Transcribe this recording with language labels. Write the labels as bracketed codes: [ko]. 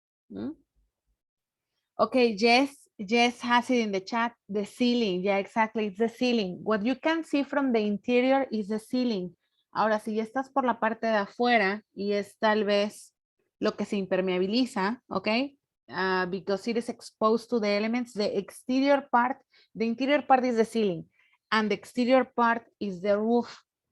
[en] Hmm? Okay, Jess has it in the chat, the ceiling. Yeah, exactly, it's the ceiling. What you can see from the interior is the ceiling. [es] Ahora, si ya estás por la parte de afuera y es tal vez lo que se impermeabiliza, okay? [en] Because it is exposed to the elements, the exterior part, the interior part is the ceiling and the exterior part is the roof.